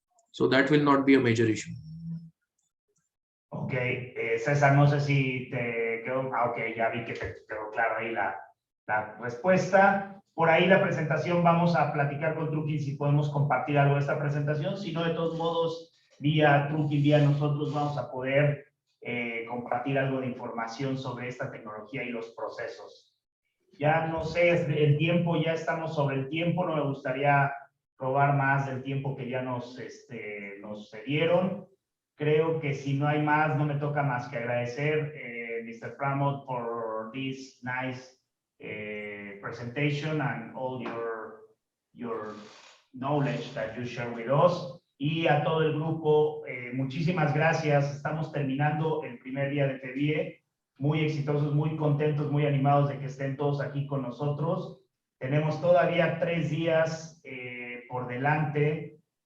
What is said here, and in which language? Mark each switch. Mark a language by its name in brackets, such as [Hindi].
[English] So that will not be a major issue. [Spanish] Ok, César, no sé si te quedó. Ok, ya vi que te quedó claro ahí la respuesta. Por ahí la presentación, vamos a platicar con Truking si podemos compartir algo de esta presentación. Si no, de todos modos, vía Truking, vía nosotros, vamos a poder compartir algo de información sobre esta tecnología y los procesos. Ya no sé, el tiempo, ya estamos sobre el tiempo. No me gustaría robar más del tiempo que ya nos cedieron. Creo que si no hay más, no me toca más que agradecer, Mr. [English] Pramod, for this nice presentation and all your knowledge that you share with us. [Spanish] Y a todo el grupo, muchísimas gracias. Estamos terminando el primer día de FEVIE. Muy exitosos, muy contentos, muy animados de que estén todos aquí con nosotros. Tenemos todavía 3 días por delante.